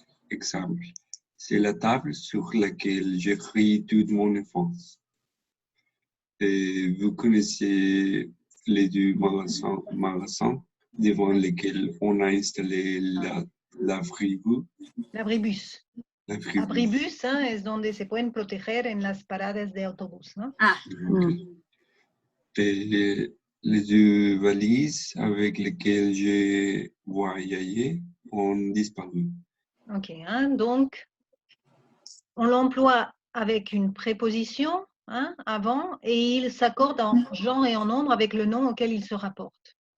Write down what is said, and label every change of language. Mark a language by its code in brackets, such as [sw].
[fr] Exemple, c'est la table sur laquelle j'ai pris toute mon enfance. Et vous connaissez les deux magasins devant lesquels on a installé l'abribus. L'abribus. [es] Abribus, hein, es donde se pueden proteger en las paradas de autobús, ¿no? [fr] Et les deux valises avec lesquelles j'ai voyagé ont disparu. Ok, hein, donc on l'emploie avec une préposition, hein, avant, et il s'accorde en genre et en nombre avec le nom auquel il se rapporte.